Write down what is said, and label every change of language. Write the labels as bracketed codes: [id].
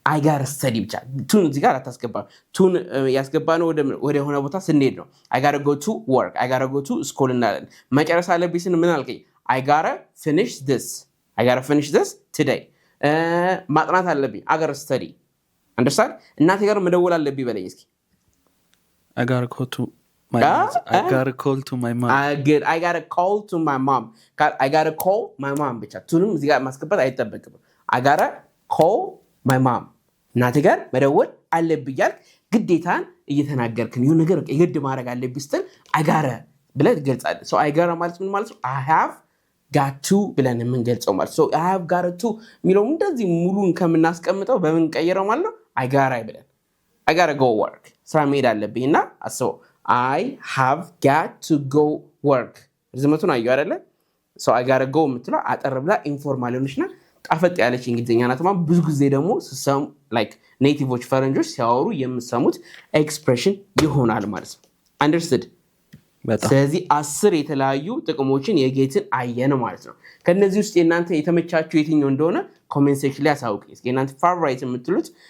[en] I gotta study [am] ብቻ ቱን እዚህ ጋር አታስገባ። ቱን ያስገባነው ወደ ሆነ ቦታ ስንሄድ ነው። [en] I gotta go to work I gotta go to school [am] እናለን። መጨረስ አለብኝ ስን ምን አልከኝ? [en] I gotta finish this today [am] ማጥናት አለብኝ [en] I gotta study understand። [am] እናቴ ጋር መደወል አለብኝ በለኝ እስኪ። [en] I gotta call to my I gotta call to my mom good I gotta call to my mom I gotta call my mom [am] ብቻ ቱንም እዚህ ጋር ማስገባት አይጠበቅም። I gotta call my mom እናቴ ጋር መደወል አለብኝ ያልክ ግዴታን እየተናገርክን ይሁን ነገር የግድ ማድረግ አለብኝ ስትል I gotta ብለህ ትገልጻለህ። [en] so I gotta [am] ማለት ምን ማለት ነው? [en] I have got to [am] ብለን የምንገልጸው ማለት [en] so I have got to [am] የሚለው እንደዚህ ሙሉን ከምናስቀምጠው በምን ቀየረው ማለት ነው? I gotta ብለን [en] I gotta go work [am] ስራ መሄድ አለብኝና አስበው [en] I have got to go work [am] ዝመቱን አየው አይደለ? [en] so I gotta go [am] የምትለው አጠር ብላ ኢንፎርማል ሆነችና ጣፈጥ ያለች እንግሊዝኛ ናት ማለት ብዙ ጊዜ ደግሞ ሲሰሙ like ኔቲቮች ፈረንጆች ሲያወሩ የምሰሙት ኤክስፕሬሽን ይሆናል ማለት ነው። understood ስለዚህ 10 የተለያዩ ጥቅሞችን የጌትን አየን ማለት ነው። ከነዚህ ውስጥ የናንተ የተመቻችሁ የትኛው እንደሆነ ኮሜንት ሴክሽን ላይ አሳውቁኝ። እስኪ እናንተ ፋቮራይት የምትሉት